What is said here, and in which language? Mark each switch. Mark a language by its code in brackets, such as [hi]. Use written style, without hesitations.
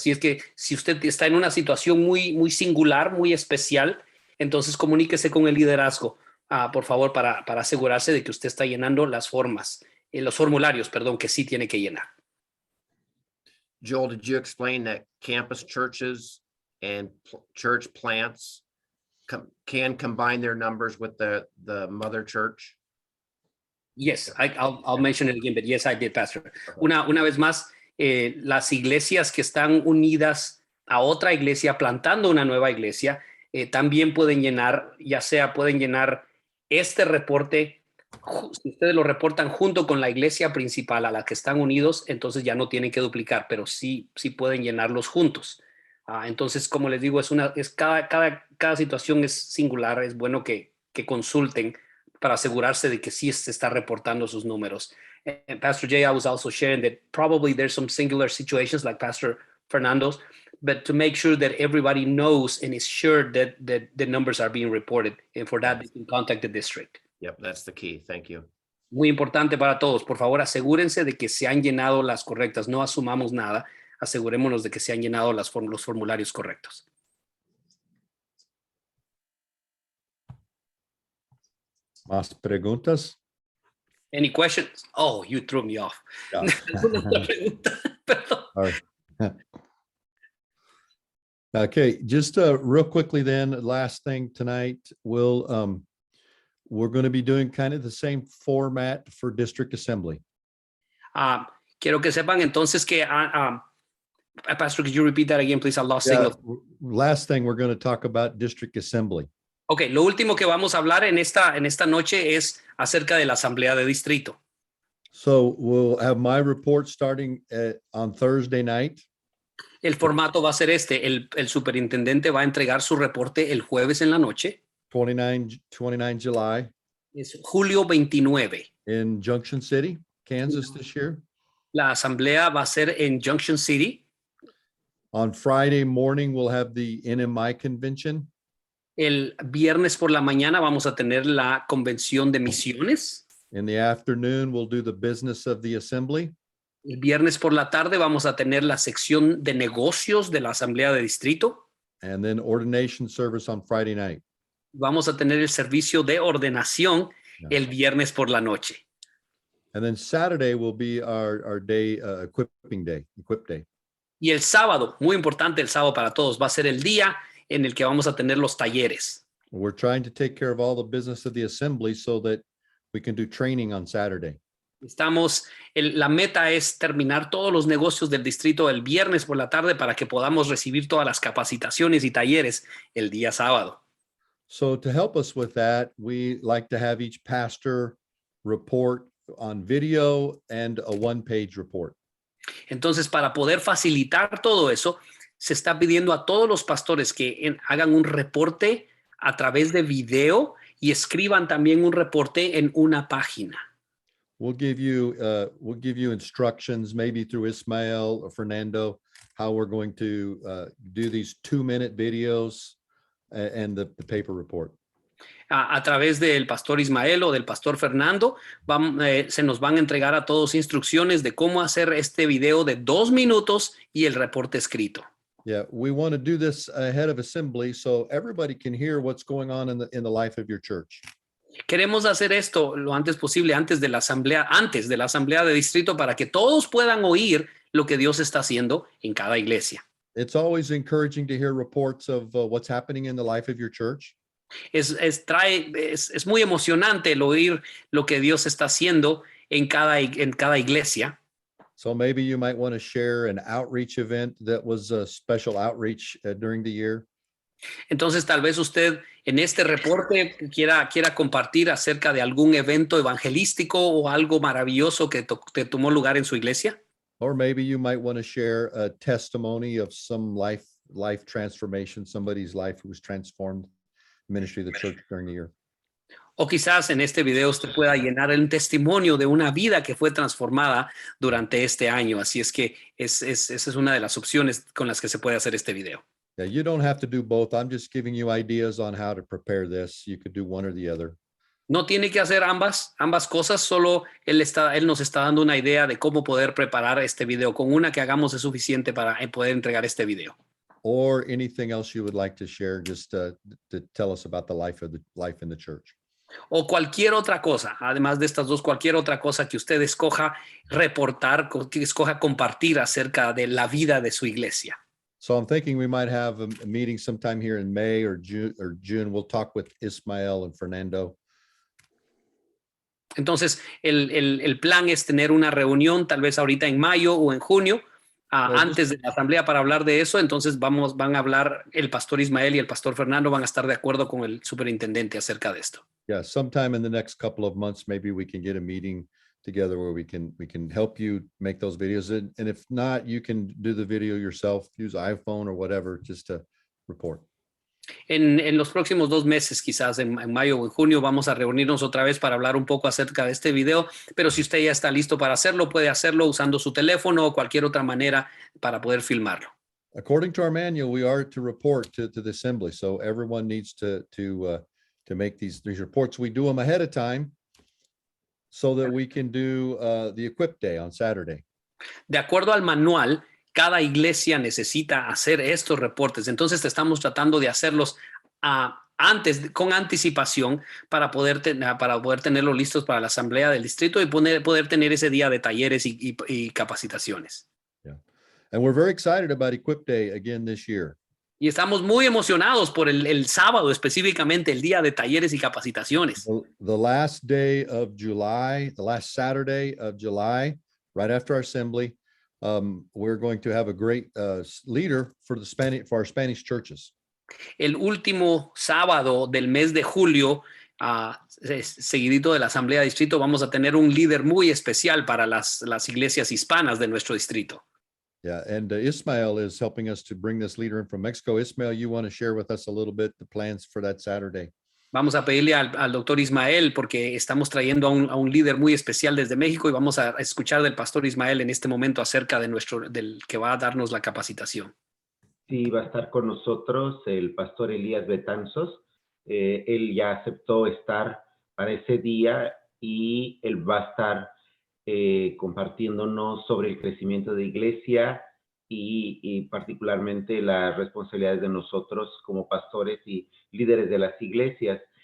[es] Así es que si usted está en una situación muy, muy singular, muy especial, entonces comuníquese con el liderazgo, por favor, para asegurarse de que usted está llenando los formularios, que sí tiene que llenar. [en] Joel, did you explain that campus churches and church plants can combine their numbers with the mother church? Yes, I'll mention it again, but yes, I did, Pastor. [es] Una vez más, las iglesias que están unidas a otra iglesia, plantando una nueva iglesia, también pueden llenar, ya sea pueden llenar este reporte, si ustedes lo reportan junto con la iglesia principal a la que están unidos, entonces ya no tienen que duplicar, pero sí pueden llenarlos juntos. Entonces, como les digo, cada situación es singular, es bueno que consulten para asegurarse de que sí se está reportando sus números. [en] And Pastor Jay, I was also sharing that probably there's some singular situations like Pastor Fernando's, but to make sure that everybody knows and is sure that the numbers are being reported. And for that, they can contact the district. Yep, that's the key. Thank you. [es] Muy importante para todos. Por favor, asegúrense de que se han llenado las correctas. No asumamos nada. Asegurémonos de que se han llenado los formularios correctos. ¿Más preguntas? [en] Any questions? Oh, you threw me off. Yeah. [es] ¿Alguna otra pregunta? Perdón. [en] All right. Okay, just real quickly then, last thing tonight, we're going to be doing kind of the same format for district assembly. [es] Quiero que sepan entonces que, [en] Pastor, could you repeat that again, please? I lost Yeah, signal. last thing, we're going to talk about district assembly. [es] Ok, lo último que vamos a hablar en esta noche es acerca de la asamblea de distrito. [en] So we'll have my report starting on Thursday night. [es] El formato va a ser este. El superintendente va a entregar su reporte el jueves en la noche. [en] 29 July [es] Es julio 29. [en] in Junction City, Kansas this year. [es] La asamblea va a ser en Junction City. [en] On Friday morning, we'll have the NMI convention. [es] El viernes por la mañana vamos a tener la convención de misiones. [en] In the afternoon, we'll do the business of the assembly. [es] El viernes por la tarde vamos a tener la sección de negocios de la asamblea de distrito. [en] And then ordination service on Friday night. [es] Vamos a tener el servicio de ordenación [en] Yeah. [es] el viernes por la noche. [en] And then Saturday will be our day, equip day. [es] Y el sábado, muy importante el sábado para todos, va a ser el día en el que vamos a tener los talleres. [en] We're trying to take care of all the business of the assembly so that we can do training on Saturday. [es] La meta es terminar todos los negocios del distrito el viernes por la tarde para que podamos recibir todas las capacitaciones y talleres el día sábado. [en] So to help us with that, we like to have each pastor report on video and a one-page report. [es] Entonces, para poder facilitar todo eso, se está pidiendo a todos los pastores que hagan un reporte a través de video y escriban también un reporte en una página. [en] We'll give you instructions, maybe through Ismael or Fernando, how we're going to do these 2-minute videos and the paper report. [es] A través del pastor Ismael o del pastor Fernando, se nos van a entregar a todos instrucciones de cómo hacer este video de 2 minutos y el reporte escrito. [en] Yeah, we want to do this ahead of assembly so everybody can hear what's going on in the life of your church. [es] Queremos hacer esto lo antes posible, antes de la asamblea de distrito, para que todos puedan oír lo que Dios está haciendo en cada iglesia. [en] It's always encouraging to hear reports of what's happening in the life of your church. [es] Es muy emocionante el oír lo que Dios está haciendo en cada iglesia. [en] So maybe you might want to share an outreach event that was a special outreach during the year. [es] Entonces, tal vez usted en este reporte quiera compartir acerca de algún evento evangelístico o algo maravilloso que tomó lugar en su iglesia. [en] Or maybe you might want to share a testimony of some life transformation, somebody's life who was transformed, ministry of the church during the year. [es] O quizás en este video usted pueda llenar un testimonio de una vida que fue transformada durante este año. Así es que esa es una de las opciones con las que se puede hacer este video. [en] Yeah, you don't have to do both. I'm just giving you ideas on how to prepare this. You could do one or the other. [es] No tiene que hacer ambas cosas, solo él nos está dando una idea de cómo poder preparar este video. Con una que hagamos es suficiente para poder entregar este video. [en] Or anything else you would like to share, just to tell us about the life in the church. [es] O cualquier otra cosa, además de estas dos, cualquier otra cosa que usted escoja reportar, que escoja compartir acerca de la vida de su iglesia. [en] So I'm thinking we might have a meeting sometime here in May or June. We'll talk with Ismael and Fernando. [es] Entonces, el plan es tener una reunión tal vez ahorita en mayo o en junio antes de la asamblea para hablar de eso, entonces van a hablar el pastor Ismael y el pastor Fernando van a estar de acuerdo con el superintendente acerca de esto. [en] Yeah, sometime in the next couple of months, maybe we can get a meeting together where we can help you make those videos. And if not, you can do the video yourself, use iPhone or whatever, just to report. [es] En los próximos 2 meses, quizás en mayo o en junio, vamos a reunirnos otra vez para hablar un poco acerca de este video, pero si usted ya está listo para hacerlo, puede hacerlo usando su teléfono o cualquier otra manera para poder filmarlo. [en] According to our manual, we are to report to the assembly. So everyone needs to make these reports. We do them ahead of time so that we can do the Equip Day on Saturday. [es] De acuerdo al manual, cada iglesia necesita hacer estos reportes. Entonces estamos tratando de hacerlos antes, con anticipación, para poder tenerlos listos para la asamblea del distrito y poder tener ese día de talleres y capacitaciones. [en] Yeah. And we're very excited about Equip Day again this year. [es] Y estamos muy emocionados por el sábado, específicamente el día de talleres y capacitaciones. [en] The last day of July, the last Saturday of July, right after our assembly, we're going to have a great leader for our Spanish churches. [es] El último sábado del mes de julio, seguidito de la asamblea de distrito, vamos a tener un líder muy especial para las iglesias hispanas de nuestro distrito. [en] Yeah, and Ismael is helping us to bring this leader in from Mexico. Ismael, you want to share with us a little bit the plans for that Saturday? [es] Vamos a pedirle al doctor Ismael porque estamos trayendo a un líder muy especial desde México y vamos a escuchar del pastor Ismael en este momento acerca del que va a darnos la capacitación. Sí, va a estar con nosotros el pastor Elías Betanzos. Él ya aceptó estar para ese día y él va a estar compartiéndonos sobre el crecimiento de iglesia y particularmente las responsabilidades de nosotros como pastores y líderes de las iglesias.